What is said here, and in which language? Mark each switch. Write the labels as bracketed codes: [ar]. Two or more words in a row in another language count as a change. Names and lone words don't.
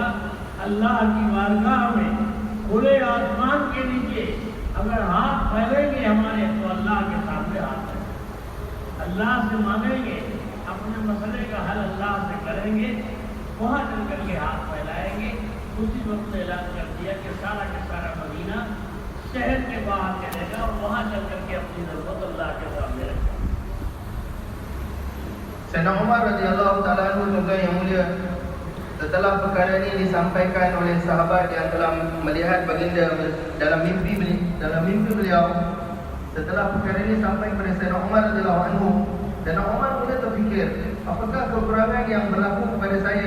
[hi] अल्लाह की बारगाह में खुले आसमान के नीचे अगर हाथ फैलेंगे हमारे, तो अल्लाह के सामने हाथ फैलेंगे, अल्लाह से मांगेंगे, अपने मसले का हल अल्लाह से करेंगे, वहाँ चल करके हाथ फैलाएंगे। उसी वक्त ऐलान कर दिया कि सारा मदीना शहर के बाहर चलेगा और वहाँ चल करके अपनी ज़रूरत अल्लाह के सामने रखेगा। [ms] Sayyidina Umar [ar] رضي الله تعالى عنه, [ms] tuan-tuan yang mulia, setelah perkara ini disampaikan oleh sahabat yang telah melihat baginda dalam mimpi beliau, setelah perkara ini sampai kepada Sayyidina Umar [ar] رضي الله عنه, [ms] Sayyidina Umar mula terfikir, apakah kekurangan yang berlaku kepada saya?